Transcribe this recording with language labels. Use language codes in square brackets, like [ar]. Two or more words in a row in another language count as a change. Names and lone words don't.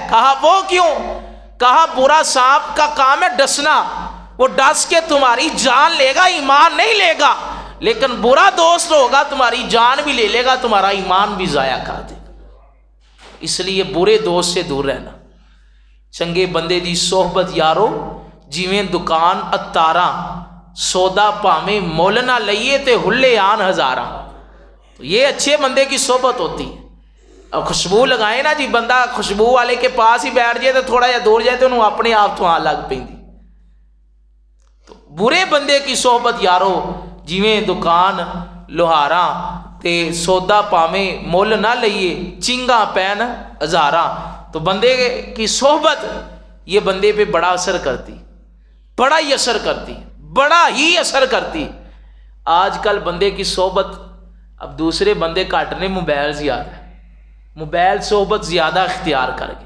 [ur] کہا وہ کیوں؟ کہا برا سانپ کا کام ہے ڈسنا، وہ ڈس کے تمہاری جان لے گا، ایمان نہیں لے گا، لیکن برا دوست ہوگا تمہاری جان بھی لے لے گا، تمہارا ایمان بھی ضائع کر دے گا۔ اس لیے برے دوست سے دور رہنا۔ [pa] چنگے بندے دی صحبت یارو جویں دکان اتاراں، سودا پاویں مول نہ لئیے تے ہلے آن ہزاراں۔ [ur] تو یہ اچھے بندے کی صحبت ہوتی ہے۔ اب خوشبو لگائیں نا جی، بندہ خوشبو والے کے پاس ہی بیٹھ جائے تو تھوڑا یا دور جائے تو انہوں اپنے آپ [pa] تو آن لگ پیندی۔ [ur] تو برے بندے کی صحبت [pa] یارو جویں دکان لوہاراں تے سودا پاویں مول نہ لئیے چنگا پین ہزاراں۔ [ur] تو بندے کی صحبت یہ بندے پہ بڑا اثر کرتی، بڑا ہی اثر کرتی، بڑا ہی اثر کرتی۔ آج کل بندے کی صحبت اب دوسرے بندے کاٹنے موبائل زیادہ ہے، موبائل صحبت زیادہ اختیار کر گئے۔